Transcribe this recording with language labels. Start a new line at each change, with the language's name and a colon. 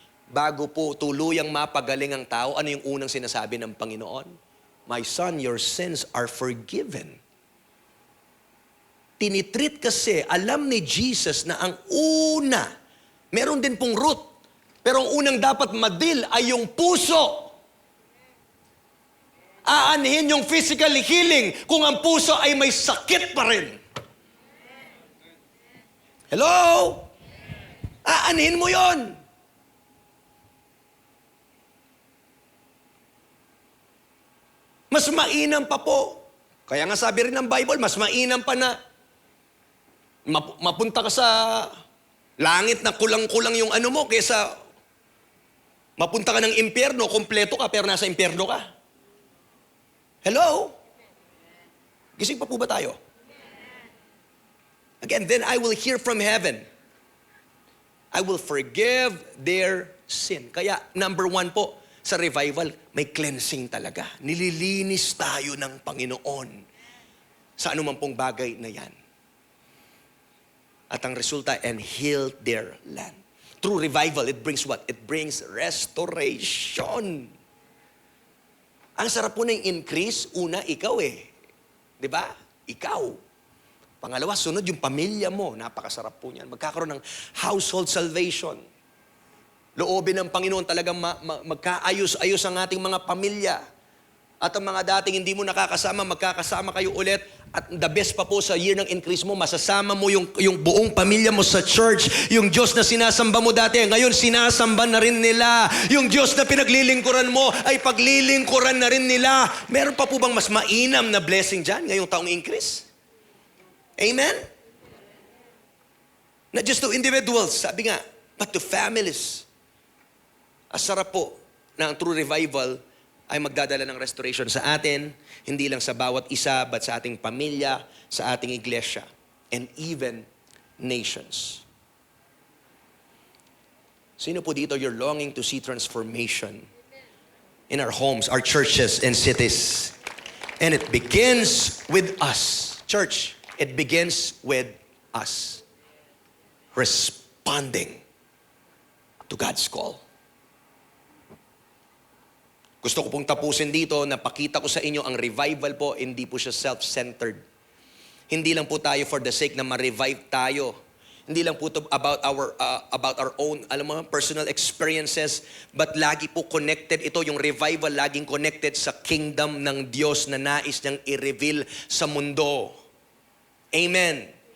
Filipino: Bago po tuluyang mapagaling ang tao, ano yung unang sinasabi ng Panginoon?
English: My son, your sins are forgiven.
Filipino: Tinitreat kasi, alam ni Jesus na ang una, meron din pong root, pero ang unang dapat madil ay yung puso. Aanhin yung physical healing kung ang puso ay may sakit pa rin. Hello? Aanhin mo yon. Mas mainam pa po. Kaya nga sabi rin ng Bible, mas mainam pa na mapunta ka sa langit na kulang-kulang yung ano mo kaysa mapunta ka ng impyerno, kompleto ka pero nasa impyerno ka. Hello? Gising pa po ba tayo?
English: Again, then I will hear from heaven. I will forgive their sin.
Filipino: Kaya number 1 po, sa revival, may cleansing talaga. Nililinis tayo ng Panginoon sa anumang pong bagay na yan. At ang resulta,
English: and healed their land. Through revival, it brings what? It brings restoration.
Filipino: Ang sarap po na yung increase, una, ikaw eh. Di ba? Ikaw. Pangalawa, sunod yung pamilya mo. Napakasarap po niyan. Magkakaroon ng household salvation. Loobin ng Panginoon talagang magkaayos-ayos ang ating mga pamilya. At ang mga dating hindi mo nakakasama, magkakasama kayo ulit.
English: At the best
Filipino: pa po sa year ng increase mo, masasama mo yung buong pamilya mo sa church. Yung Diyos na sinasamba mo dati, ngayon sinasamba na rin nila. Yung Diyos na pinaglilingkuran mo, ay paglilingkuran na rin nila. Meron pa po bang mas mainam na blessing dyan ngayong taong increase? Amen?
English: Not just to individuals,
Filipino: sabi nga,
English: but to families.
Filipino: Asarap po na ang true revival ay magdadala ng restoration sa atin, hindi lang sa bawat isa,
English: but
Filipino: sa ating pamilya, sa ating iglesia,
English: and even nations.
Filipino: Sino po dito
English: you're longing to see transformation in our homes, our churches, and cities? And it begins with us. Church, it begins with us. Responding to God's call.
Filipino: Gusto ko pong tapusin dito na pakita ko sa inyo ang revival po, hindi po siya self-centered. Hindi lang po tayo
English: for the sake
Filipino: na ma-revive tayo. Hindi lang po ito
English: about our own,
Filipino: alam mo,
English: personal experiences,
Filipino: but lagi po connected ito, yung revival laging connected sa kingdom ng Diyos na nais niyang i-reveal sa mundo. Amen.